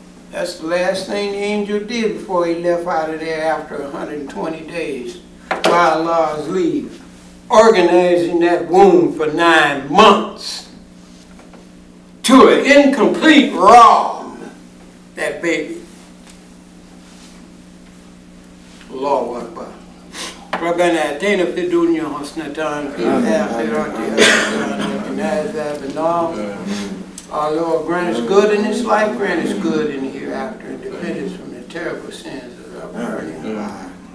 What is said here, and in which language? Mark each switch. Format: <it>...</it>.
<en>That's the last thing the angel did before he left out of there after 120 days by Allah's leave. Organizing that womb for 9 months to an incomplete raw, that baby. Allahu Akbar.</en> <ar>ربنا آتنا في الدنيا حسنة في الآخرة حسنة وقنا عذاب النار.</ar> <en>Our Lord, grant us good in this life, grant us good in the hereafter, and defend us from the terrible sins of our burning life.</en>